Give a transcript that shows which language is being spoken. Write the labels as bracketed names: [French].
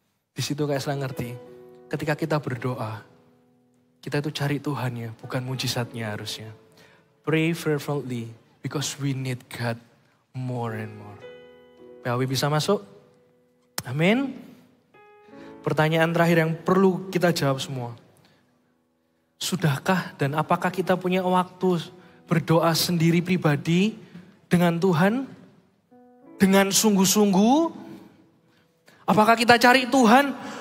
[Indonesian] Di situ Kaisra ngerti, ketika kita berdoa, kita itu cari Tuhannya, bukan mujizatnya harusnya. [English] Pray fervently because we need God more and more. [Indonesian] PAW bisa masuk? Amin. Pertanyaan terakhir yang perlu kita jawab semua. Sudahkah dan apakah kita punya waktu berdoa sendiri pribadi dengan Tuhan? Dengan sungguh-sungguh? Apakah kita cari Tuhan?